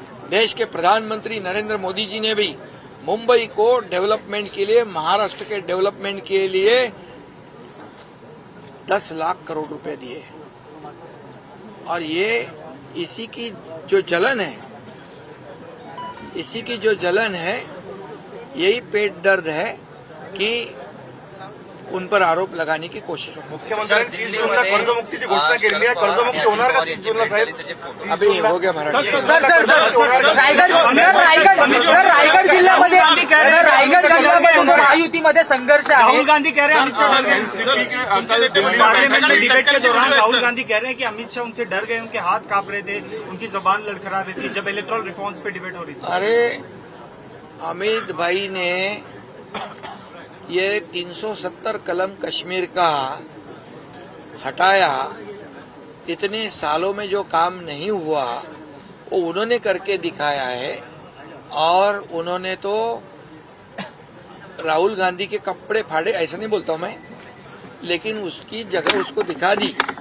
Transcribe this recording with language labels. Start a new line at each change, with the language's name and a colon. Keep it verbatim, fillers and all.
Hindi: देश के प्रधानमंत्री नरेंद्र मोदी जी ने भी मुंबई को डेवलपमेंट के लिए, महाराष्ट्र के डेवलपमेंट के लिए दस लाख करोड़ रुपए दिए, और ये इसी की जो जलन है, इसी की जो जलन है, यही पेट दर्द है कि उन पर आरोप लगाने की कोशिश हो।
Marathi: मुख्यमंत्र्यांनी तीस जूनला कर्जमुक्तीची घोषणा केलेली आहे. कर्जमुक्ती होणार का तीस जूनला साहेब?
Hindi: अभी हो गया Maharashtra sir sir sir
Marathi: Raigad sir Raigad sir Raigad जिल्ह्यामध्ये सर रायगड जिल्ह्यामध्ये महायुतीमध्ये संघर्ष आहे.
Hindi: राहुल गांधी कह रहे हैं अमित शाह, पार्लियामेंट में डिबेट के दौरान राहुल गांधी कह रहे हैं कि अमित शाह उनसे डर गए, उनके हाथ कांप रहे थे, उनकी जबान लड़खड़ा रही थी जब इलेक्ट्रल रिफॉर्म्स पे डिबेट हो रही थी. अरे अमित भाई ने ये तीन सौ सत्तर कलम कश्मीर का हटाया, इतने सालों में जो काम नहीं हुआ वो उन्होंने करके दिखाया है, और उन्होंने तो राहुल गांधी के कपड़े फाड़े, ऐसा नहीं बोलता हूं मैं, लेकिन उसकी जगह उसको दिखा दी.